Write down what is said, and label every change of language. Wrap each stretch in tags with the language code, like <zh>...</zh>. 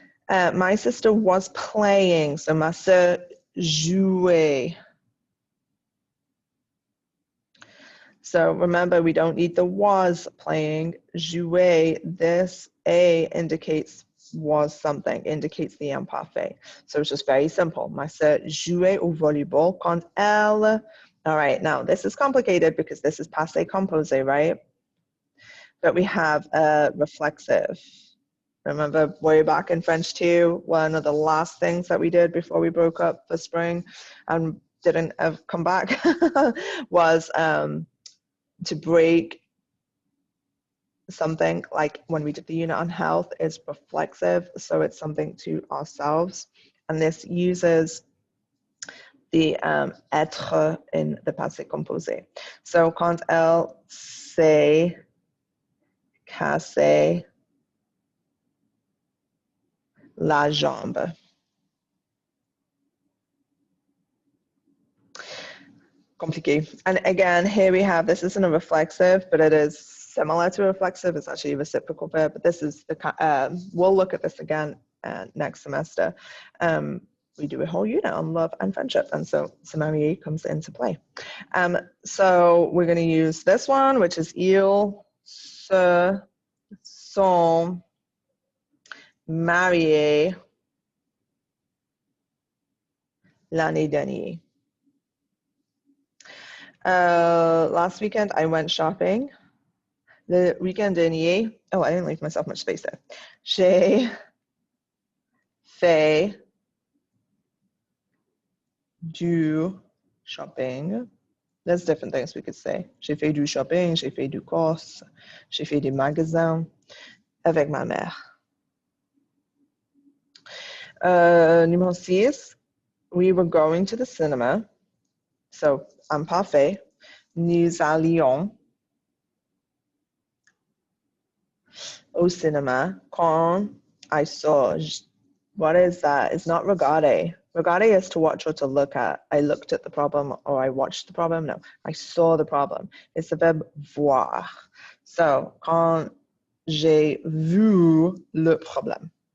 <en>My sister was playing, so</en> <fr>ma sœur jouait.</fr> <en>So remember, we don't need the was playing. Jouer, this A indicates was something, indicates the imparfait. So it's just very simple.</en> <fr>Ma sœur jouait au volleyball quand elle.</fr> <en>All right, now this is complicated because this is passé composé, right? But we have a reflexive. Remember way back in French 2, one of the last things that we did before we broke up for spring and didn't come back was to break something like when we did the unit on health is reflexive, so it's something to ourselves, and this uses the être in the passé composé.</en> <fr>So quand elle s'est cassée la jambe. Compliqué.</fr> <en>And again, here we have, this isn't a reflexive, but it is similar to a reflexive. It's actually a reciprocal verb, but this is the, we'll look at this again next semester. We do a whole unit on love and friendship, and so se marier comes into play. So we're going to use this one, which is</en> <fr>ils se sont mariés l'année dernière.</fr> <en>Last weekend I went shopping.</en> <fr>Le weekend dernier,</fr> <en>oh, I didn't leave myself much space there.</en> <fr>J'ai fait du shopping.</fr> <en>There's different things we could say.</en> <fr>J'ai fait du shopping, j'ai fait du course, j'ai fait des magasins avec ma mère.</fr> <en>Numéro 6, we were going to the cinema. So, imparfait.</en> <fr>Nous allions au cinéma quand</fr> <en>I saw. What is that? It's not regarder. Regarder is to watch or to look at. I looked at the problem or I watched the problem. No, I saw the problem. It's the verb voir.</en> <fr>So, quand j'ai vu le problème.</fr>